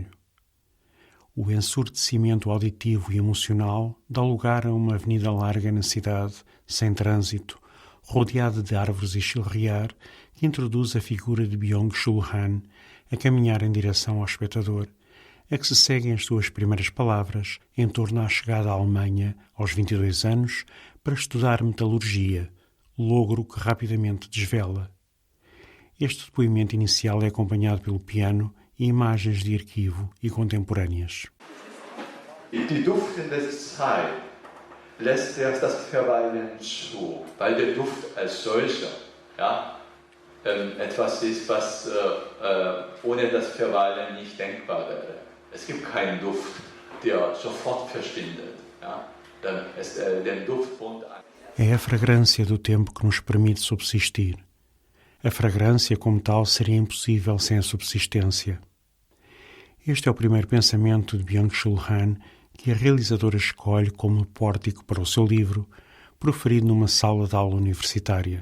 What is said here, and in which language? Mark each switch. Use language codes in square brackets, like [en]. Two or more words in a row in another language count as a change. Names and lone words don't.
[pt] O ensurdecimento auditivo e emocional dá lugar a uma avenida larga na cidade, sem trânsito, rodeada de árvores e chilrear, que introduz a figura de Byung-Chul Han a caminhar em direção ao espectador, a que se seguem as suas primeiras palavras em torno à chegada à Alemanha, aos 22 anos, para estudar metalurgia, logro que rapidamente desvela. Este depoimento inicial é acompanhado pelo piano e imagens de arquivo e contemporâneas. [de] Die duftende Zeit lässt erst das Verweilen zu, weil der Duft als solcher etwas ist, was ohne das Verweilen nicht denkbar wäre. Es gibt keinen Duft, der sofort verschwindet. Den Duft wohnt an. [pt] É a fragrância do tempo que nos permite subsistir. A fragrância, como tal, seria impossível sem a subsistência. Este é o primeiro pensamento de Byung-Chul Han que a realizadora escolhe como pórtico para o seu livro, proferido numa sala de aula universitária.